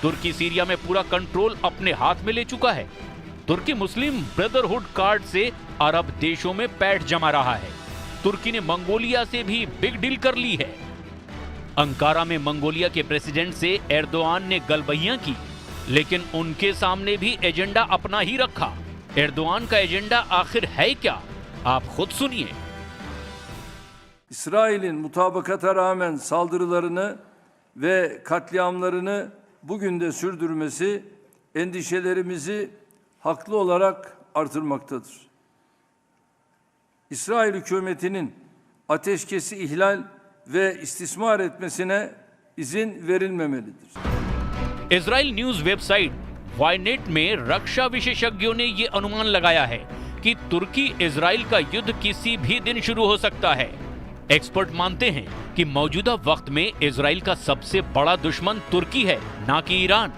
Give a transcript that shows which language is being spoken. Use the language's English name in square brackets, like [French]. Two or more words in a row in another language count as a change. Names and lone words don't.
[Hindi] तुर्की सीरिया में पूरा कंट्रोल अपने हाथ में ले चुका है। तुर्की मुस्लिम ब्रदरहुड कार्ड से अरब देशों में पैठ जमा रहा है। तुर्की ने मंगोलिया से भी [English] big deal [Hindi] कर ली है। अंकारा में मंगोलिया के प्रेसिडेंट से एर्दोआन ने गलबहियां की, लेकिन उनके सामने भी एजेंडा अपना ही रखा। एर्दोआन का एजेंडा आखिर है क्या, आप खुद सुनिए। [Turkish] İsrail'in mutabakata rağmen saldırılarını ve katliamlarını bugün de sürdürmesi endişelerimizi haklı olarak artırmaktadır. İsrail hükümetinin ateşkesi ihlal ve istismar etmesine izin verilmemelidir. [Hindi] इजराइल न्यूज वेबसाइट वायनेट में रक्षा विशेषज्ञों ने यह अनुमान लगाया है कि तुर्की इजराइल का युद्ध किसी भी दिन शुरू हो सकता है। एक्सपर्ट मानते हैं कि मौजूदा वक्त में इजराइल का सबसे बड़ा दुश्मन तुर्की है, ना कि ईरान।